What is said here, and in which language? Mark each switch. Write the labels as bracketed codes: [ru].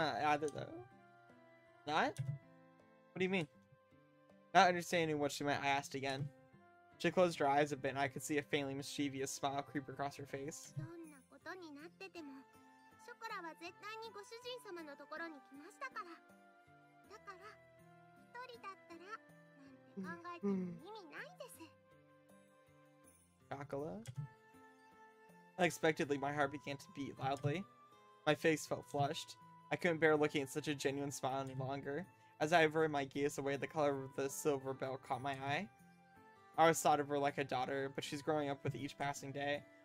[en] That's not either, though. Not? What do you mean? Not understanding what she meant, I asked again. She closed her eyes a bit and I could see a faintly mischievous smile creep across her face. [ja] どんなことになってても、ショコラは絶対にご主人様のところに来ましたから。だから、一人だったら、なんて考えても意味ないんです。 [en] Chocolate? Unexpectedly, my heart began to beat loudly. My face felt flushed. I couldn't bear looking at such a genuine smile any longer. As I averted my gaze away, the color of the silver bell caught my eye. I always thought of her like a daughter, but she's growing up with each passing day.